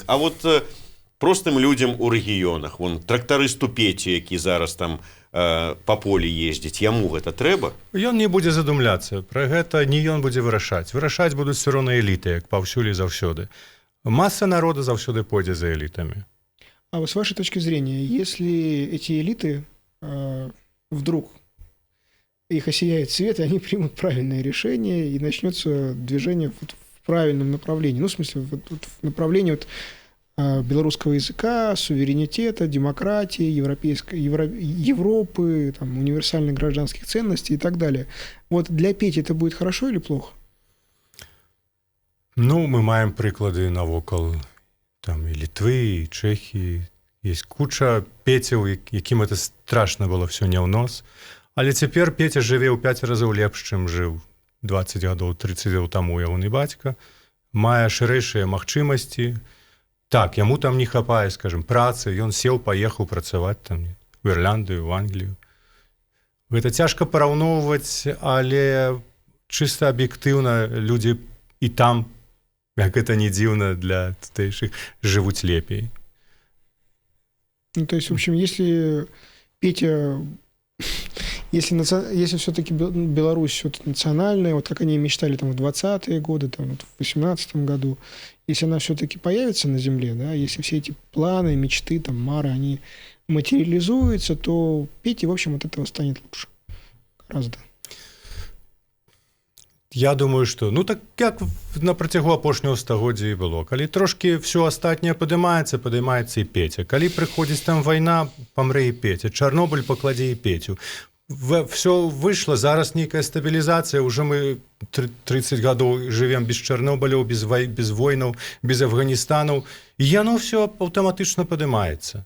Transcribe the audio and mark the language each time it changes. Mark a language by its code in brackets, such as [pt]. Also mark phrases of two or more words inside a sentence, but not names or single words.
[be] А вот простым людзям у рэгіёнах, вон трактарысту Пеці, які зараз там па полі ездзіць, яму гэта трэба? Ён не будзе задумляцца, пра гэта не ён будзе вырашаць. Вырашаць будуць все роўна эліты, як паўсюль і заўсёды. Маса народа заўсёды пойдзе за элітамі. [ru] А вот с вашей точки зрения, если эти элиты вдруг их осияет свет, и они примут правильное решение, и начнется движение вот в правильном направлении, ну, в смысле, вот в направлении вот, белорусского языка, суверенитета, демократии, Европы, там, универсальных гражданских ценностей и так далее. Вот для Пети это будет хорошо или плохо? [be] Ну, мы маем прыклады навокал там і Літвы, і Чэхіі. [ru] Есть куча [be] Пецяў, якім это страшна было все не ў нос. Але цяпер Петя жыве ў 5 разоў лепш, чым жыў 20 гадоў, 30 гадоў таму ягоны бацька. Мае шырэйшыя магчымасці. Так, яму там не хапае, скажем, працы. Ён сеў, паехаў працаваць там в Ірландыю, в Англію. Гэта цяжка параўноўваць, але чыста аб'ектыўна людзі і там, як это не дзіўна для тутэйшых, жывуць лепей. Ну, [ru] то есть, в общем, если Петя, если все-таки Беларусь вот, национальная, вот как они мечтали там в 20-е годы, там, вот, в 18-м году, если она все-таки появится на земле, да, если все эти планы, мечты, там, мары, они материализуются, то Пете, в общем, от этого станет лучше. Гораздо. Я думаю, [be] што ну так як на працягу апошняго стагоддзя і было. Калі трошкі ўсё астатняе падымаецца і Петя. Калі прыходзіць там вайна, памрэ і Петя. Чарнобыль пакладзе і Петю. Всё выйшла, зараз нейкая стабілізацыя, уже мы 30 гадоў жывем без Чарнобыляў, без войнаў, без Афганістанаў, і яно ўсё аўтаматычна падымаецца.